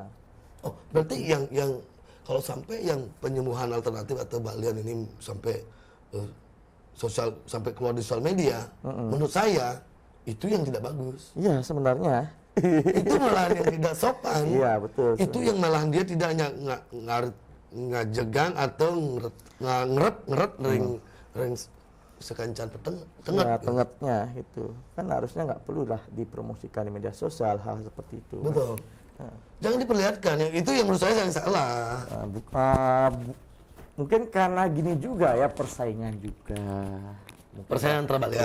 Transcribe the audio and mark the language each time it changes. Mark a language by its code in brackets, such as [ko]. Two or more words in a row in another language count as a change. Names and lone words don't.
[id] Oh, berarti yang kalau sampai yang penyembuhan alternatif atau balian ini sampai sampai keluar di sosial media, menurut saya itu yang tidak bagus. Iya, sebenarnya. Itu malahan yang tidak sopan. Iya, betul. Itu yang malahan dia tidak ngajegang atau [ban] ngeret ring sekancan tenget. [id] Ya, tengetnya itu kan harusnya nggak perlu lah dipromosikan di media sosial hal seperti itu. Betul. Jangan diperlihatkan, itu yang menurut saya yang salah. Mungkin karena gini juga ya, persaingan juga. Persaingan terbalik.